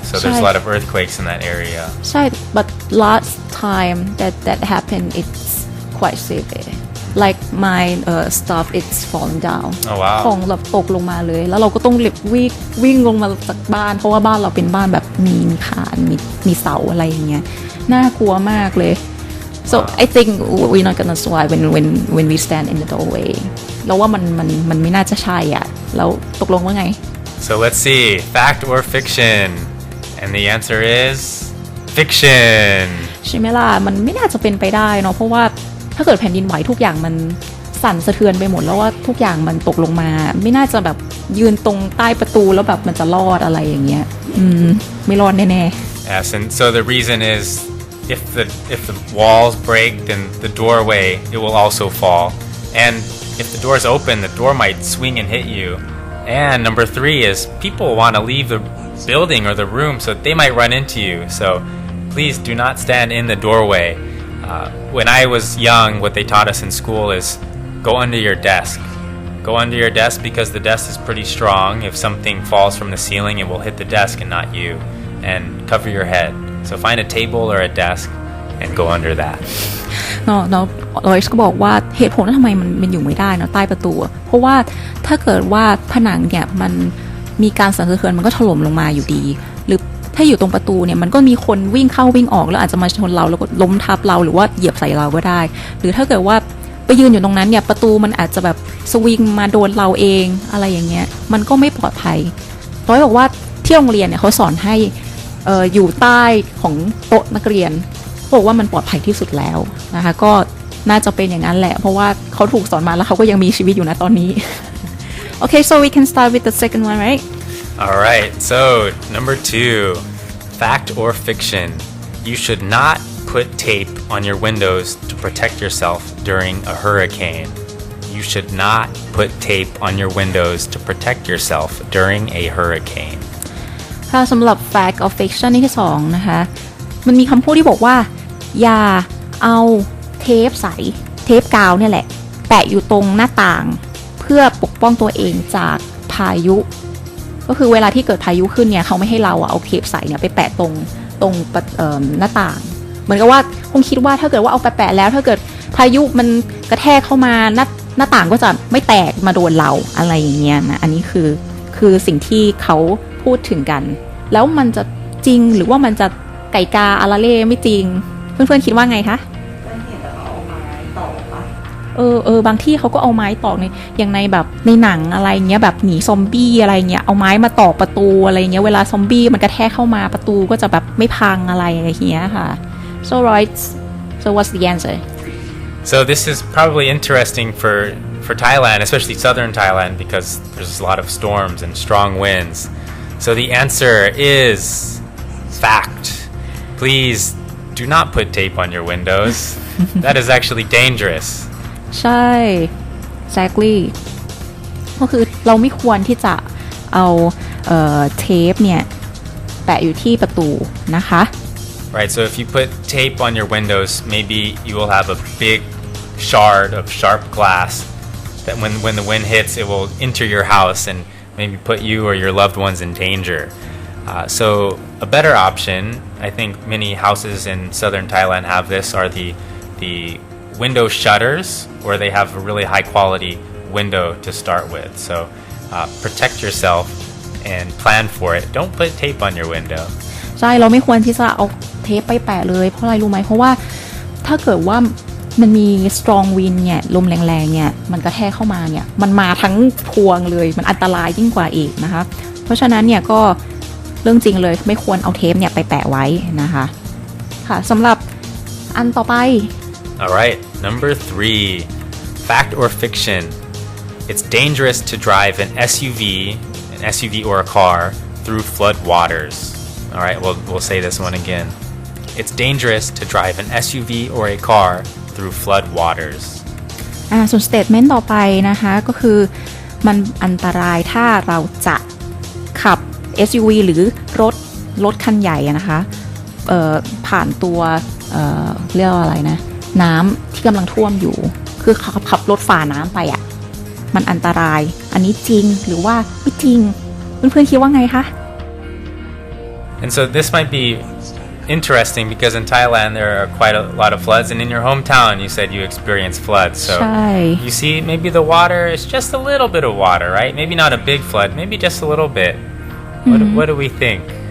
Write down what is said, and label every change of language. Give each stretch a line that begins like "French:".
English: So there's a lot of earthquakes in that area.
Thai: ใช่
English: but last time that happened it's quite severe like my stuff it's falling down Oh wow
Thai: ของแบบตกลงมาเลยแล้วเราก็ต้องวิ่งลงมาจากบ้านเพราะว่าบ้านเราเป็นบ้านแบบมีคานมีเสาอะไรอย่างเงี้ยน่ากลัวมากเลย
English: so I think we're not gonna survive when we stand in the doorway
Thai: เราว่ามันไม่น่าจะใช่อ่ะแล้วตกลงว่าไง
English: So let's see, fact or fiction? And the answer is fiction.
Thai: ใช่ไหมล่ะมันไม่น่าจะเป็นไปได้เนาะเพราะว่าถ้าเกิดแผ่นดินไหวทุกอย่างมันสั่นสะเทือนไปหมดแล้วว่าทุกอย่างมันตกลงมาไม่น่าจะแบบยืนตรงใต้ประตูแล้วแบบมันจะรอดอะไรอย่างเงี้ยไม่รอดแน่ๆ
English: Yes, and so the reason is if the walls break, then the doorway it will also fall. And if the door is open, the door might swing and hit you. And number 3 is people want to leave the building or the room, so they might run into you. So please do not stand in the doorway. When I was young, what they taught us in school is go under your desk. Go under your desk because the desk is pretty strong. If something falls from the ceiling, it will hit the desk and not you. And cover your head. So find a table or a desk and go under that.
Thai: เนาะRoyce ก็บอกว่าเหตุผลทำไมมันอยู่ไม่ได้เนาะใต้ประตูเพราะว่าถ้าเกิดว่าผนังเนี่ยมันมีการสั่นสะเทือนมันก็ถล่มลงมาอยู่ดีหรือถ้าอยู่ตรงประตูเนี่ยมันก็มีคนวิ่งเข้าวิ่งออกแล้วอาจจะมาชนเราแล้วก็ล้มทับเราหรือว่าเหยียบใส่เราก็ได้หรือถ้าเกิดว่าไปยืนอยู่ตรงนั้นเนี่ยประตูมันอาจจะแบบสวิงมาโดนเราเองอะไรอย่างเงี้ยมันก็ไม่ปลอดภัยRoyceบอกว่าที่โรงเรียนเนี่ยเขาสอนให้ อยู่ใต้ของโต๊ะนักเรียนบอกว่ามันปลอดภัยที่สุดแล้วนะคะก็น่าจะเป็นอย่างนั้นแหละเพราะว่าเขาถูกสอนมาแล้วเขาก็ยังมีชีวิตอยู่นะตอนนี้
English: Okay so we can start with the second one right All right so number 2 fact or fiction you should not put tape on your windows to protect yourself during a hurricane you should not put tape on your windows to protect yourself during a hurricane
Thai: ค่ะสำหรับ
English: fact or fiction
Thai: นี่ที่2นะคะมันมีคำพูดที่บอกว่าอย่าเอาเทปกาวเนี่ยแหละแปะอยู่ตรงหน้าต่างเพื่อปกป้องตัวเองจากพายุก็คือเวลาที่เกิดพายุขึ้นเนี่ยเขาไม่ให้เราเอาเทปใสเนี่ยไปแปะตรง หน้าต่างเหมือนกับว่าคงคิดว่าถ้าเกิดว่าเอาไปแปะแล้วถ้าเกิดพายุมันกระแทกเข้ามาหน้าต่างก็จะไม่แตกมาโดนเราอะไรอย่างเงี้ยนะอันนี้คือสิ่งที่เขาพูดถึงกันแล้วมันจะจริงหรือว่ามันจะไก่กาอาราเล่ไม่จริงเพื่อนๆคิดว่าไงคะ บางที่เขาก็เอาไม้ตอกในอย่างในแบบในหนังอะไรเงี้ยแบบหนีซอมบี้อะไรเงี้ยเอาไม้มาตอกประตูอะไรเงี้ยเวลาซอมบี้มันกระแทกเข้ามาประตูก็จะแบบไม่พังอะไรอย่างเงี้ยค่ะ
English: so right so what's the answer So this is probably interesting for Thailand, especially southern Thailand, because there's a lot of storms and strong winds. So the answer is fact. Please do not put tape on your windows. That is actually dangerous.
Thai: ใช่
English: exactly
Thai: ก็คือเราไม่ควรที่จะเอาเทปเนี่ยแปะอยู่ที่ประตูนะคะ
English: Right, so if you put tape on your windows, maybe you will have a big shard of sharp glass that when the wind hits, it will enter your house and maybe put you or your loved ones in danger. So a better option, I think many houses in southern Thailand have this, are the window shutters, where they have a really high quality window to start with. So protect yourself and plan for it. Don't put tape on your window.
Thai: ใช่เราไม่ควรที่จะเอาเทปไปแปะเลยเพราะอะไรรู้ไหมเพราะว่าถ้าเกิดว่ามันมี
English: strong wind
Thai: เนี่ยลมแรงๆเนี่ยมันกระแทกเข้ามาเนี่ยมันมาทั้งพวงเลยมันอันตรายยิ่งกว่าอีกนะคะเพราะฉะนั้นเนี่ยก็เรื่องจริงเลยไม่ควรเอาเทปเนี่ยไปแปะไว้นะคะค่ะสำหรับอันต่อไป
English: Alright, number 3. Fact or fiction? It's dangerous to drive an SUV or a car through flood waters. Alright, we'll say this one again. It's dangerous to drive an SUV or a car through flood waters.
Thai: ส่วน statement ต่อไปนะคะก็คือมันอันตรายถ้าเราจะขับ SUV หรือรถคันใหญ่นะคะผ่านตัวเรียกว่าอะไรนะน้ำที่กำลังท่วมอยู่คือขับรถฝ่าน้ำไปอ่ะมันอันตรายอันนี้จริงหรือว่าไม่จริงเพื่อนๆคิดว่าไงคะ
English: And so this might be interesting because in Thailand there are quite a lot of floods, and in your hometown you said you experienced floods. So you see maybe the water is just a little bit of water, right? Maybe not a big flood, maybe just a little bit. What do we think?